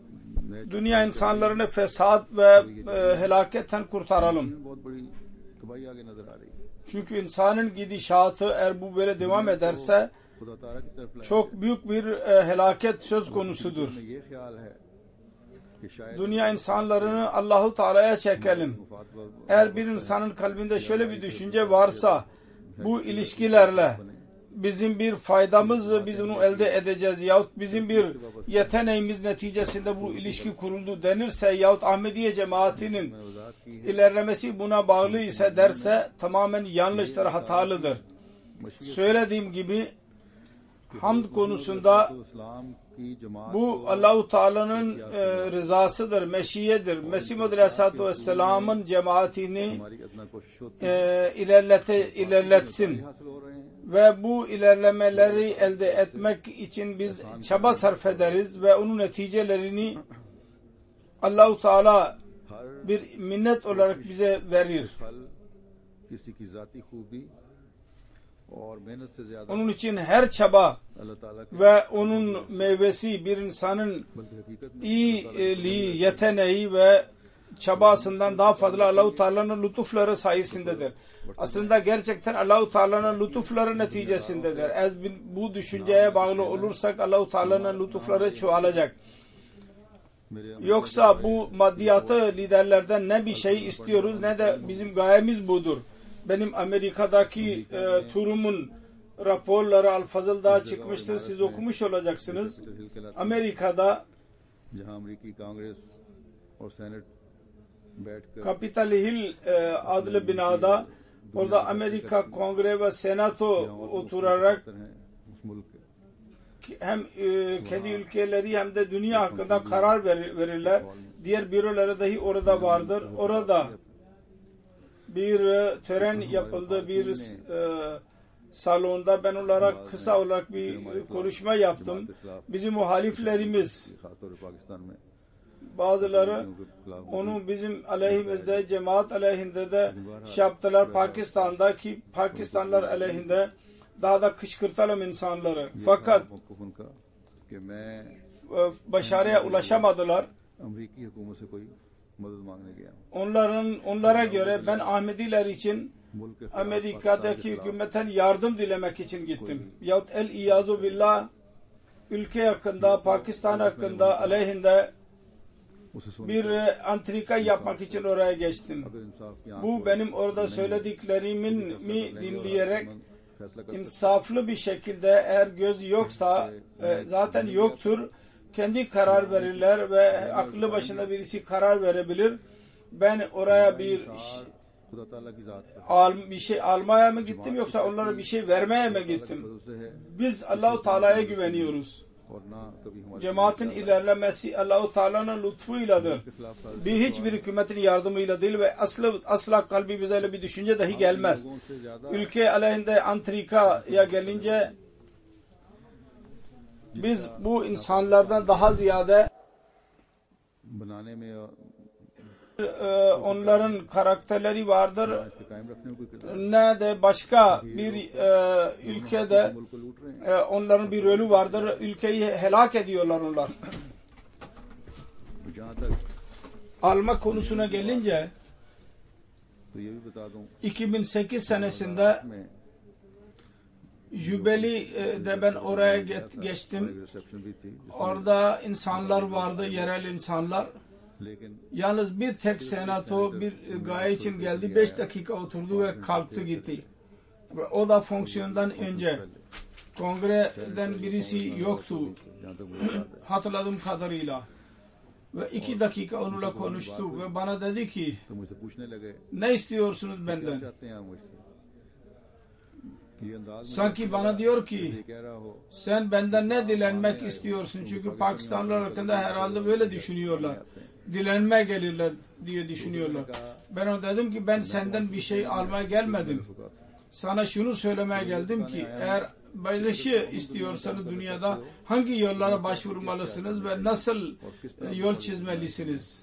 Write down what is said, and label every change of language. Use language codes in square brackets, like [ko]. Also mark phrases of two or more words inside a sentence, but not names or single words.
[tr] Dünya insanlarını fesat ve helaketten kurtaralım. [ur] بہت بڑی تباہی آگے نظر آ رہی ہے [tr] Çünkü insanın gidişatı eğer bu böyle devam ederse [ur] خدا تعالیٰ کی طرف لائے [tr] çok büyük bir helaket söz konusudur. [ur] میں یہ خیال ہے کہ شاید [tr] dünya insanlarını Allahu Teala'ya çekelim. [ur] مفاد و [tr] Eğer bir insanın kalbinde şöyle bir düşünce varsa, bu ilişkilerle bizim bir faydamız, biz onu elde edeceğiz yahut bizim bir yeteneğimiz neticesinde bu ilişki kuruldu denirse yahut Ahmediye cemaatinin [ur] وضاحت کی [tr] ilerlemesi buna bağlı ise derse tamamen yanlıştır, hatalıdır. Söylediğim gibi hamd konusunda [ur] اسلام کی جماعت [tr] bu Allah-u Teala'nın rızasıdır, meşiyedir. Mesih Muhammed [ar] عليه الصلاة والسلام'ın [tr] cemaatini [ur] ہماری ادنیٰ کوشش ہوتی [tr] ilerletsin. [ur] حاصل ہو رہے ہیں [tr] Ve bu ilerlemeleri elde etmek için biz çaba sarf ederiz ve onun neticelerini Allah-u Teala [ur] हर [tr] bir minnet olarak bize verir. [ur] پھل کسی کی ذاتی خوبی اور محنت سے زیادہ [tr] Onun için her çaba [ur] اللہ تعالیٰ کے [tr] ve onun meyvesi bir insanın [ur] بلکہ حقیقت میں [tr] iyiliği, yeteneği ve çabasından daha fazla Allah-u Teala'nın lütufları sayesindedir. Aslında gerçekten Allah-u Teala'nın lütufları neticesindedir. Eğer bu düşünceye bağlı olursak Allah-u Teala'nın lütufları çoğalacak. [ur] मेरे [tr] Yoksa bu maddiyatı liderlerden ne bir şey istiyoruz ne de bizim gayemiz budur. Benim Amerika'daki turumun raporları Al-Fazıl'da çıkmıştır. Siz okumuş olacaksınız. Amerika'da [ur] جہاں امریکی کانگریس اور سینیٹ بیٹھ کر [tr] Capitol Hill adlı binada orada Amerika Kongre ve Senato oturarak [ur] ہیں اس ملک کے [tr] hem kendi ülkeleri hem de dünya hakkında karar verirler. Diğer büroları dahi orada vardır. Orada bir tören yapıldı. Bir salonda ben onlara kısa olarak bir konuşma yaptım. Bizim muhaliflerimiz [ur] خاص طور پر پاکستان میں [tr] bazıları [ur] ان کے خلاف [tr] onu bizim aleyhimizde, cemaat aleyhinde de şey yaptılar. Pakistan'daki Pakistanlılar aleyhinde daha da kışkırtalım insanları. Fakat [ur] موقف ان کا کہ میں [tr] başarıya ulaşamadılar. [ur] امریکی حکومت سے کوئی مدد مانگنے گیا ہوں [tr] Onlara göre ben Ahmediler için [ur] ملک کے خلاف [tr] Amerika'daki hükümetten yardım dilemek için gittim. Yahut [ar] العياذ بالله [tr] ülke hakkında, Pakistan hakkında aleyhinde [ur] اسے سن [tr] bir antrika yapmak için oraya geçtim. [ur] اگر انصاف کی آنکھ [tr] Bu benim orada söylediklerimin dinleyerek [ur] فیصلہ کر [tr] insaflı bir şekilde eğer göz yoksa zaten yoktur. Kendi karar verirler ve aklı başında birisi karar verebilir. Ben oraya bir [ur] خدا تعالیٰ کی ذات [tr] bir şey almaya mı gittim yoksa onlara bir şey vermeye mi gittim? [ur] سے ہے [tr] Biz Allah-u Teala'ya güveniyoruz. [ur] اور نہ کبھی ہمارے [tr] Cemaatin ilerlemesi Allah-u Teala'nın lütfuyladır. Hiçbir hükümetin yardımıyla değil ve asla kalbimize öyle bir düşünce dahi gelmez. [ur] سے زیادہ [tr] Ülke aleyhinde antrikaya gelince biz bu insanlardan daha ziyade [ur] بنانے میں [tr] onların karakterleri vardır. [ur] اس کے قائم رکھنے میں کوئی کردار [tr] Ne de başka bir ülkede [ur] ملک کو لوٹ رہے ہیں [tr] onların bir rolü vardır. Ülkeyi helak ediyorlar onlar. [ur] جہاں تک [tr] Alma konusuna gelince [ur] تو یہ بھی بتا دوں [tr] 2008 senesinde [ur] में [tr] Jubeli'de ben oraya geçtim. [ur] ایک ریسپشن بھی تھی [tr] Orada insanlar vardı, yerel insanlar. [ur] लेकिन [tr] Yalnız bir tek senato bir gaye için geldi. 5 dakika oturdu ve kalktı gitti. Ve o da fonksiyondan önce. Kongreden birisi yoktu. [ur] جہاں تک مجھے یاد ہے [tr] Hatırladığım kadarıyla. Ve 2 dakika onunla konuştu ve bana dedi ki [ur] تو مجھ سے پوچھنے لگے [tr] ne istiyorsunuz [ur] क्या [tr] benden? [ur] چاہتے ہیں آپ مجھ سے یہ انداز میں [tr] Sanki bana diyor ki [ur] یہ کہہ رہا ہو [tr] sen benden ne dilenmek istiyorsun? Çünkü Pakistanlılar hakkında herhalde böyle düşünüyorlar. Dilenmeye gelirler diye düşünüyorlar. Ben ona dedim ki ben senden bir şey almaya gelmedim. Sana şunu söylemeye geldim ki eğer barışı istiyorsanız dünyada hangi yollara başvurmalısınız ve nasıl yol çizmelisiniz?